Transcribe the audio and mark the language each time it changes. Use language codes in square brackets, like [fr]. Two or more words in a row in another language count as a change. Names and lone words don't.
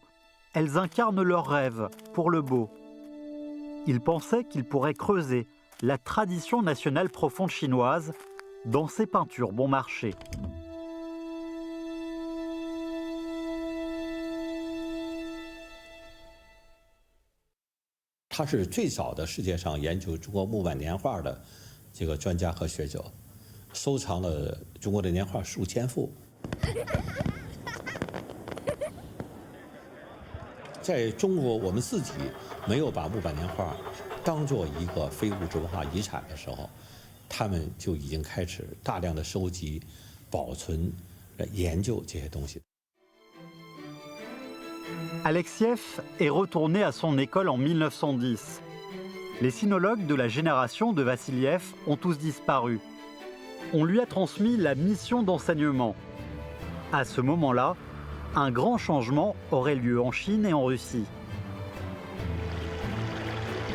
[fr] Elles incarnent leurs rêves pour le beau. Il pensait qu'il pourrait creuser la tradition nationale profonde chinoise dans ces peintures bon marché. [zh] Il 是最早的世界上研究中国木板年画的这个专家和学者，收藏了中国的年画数千幅。在中国，我们自己没有把木板年画当做一个非物质文化遗产的时候，他们就已经开始大量的收集、保存、研究这些东西。 [fr] Alexiev est retourné à son école en 1910. Les sinologues de la génération de Vassiliev ont tous disparu. On lui a transmis la mission d'enseignement. À ce moment-là, un grand changement aurait lieu en Chine et en Russie.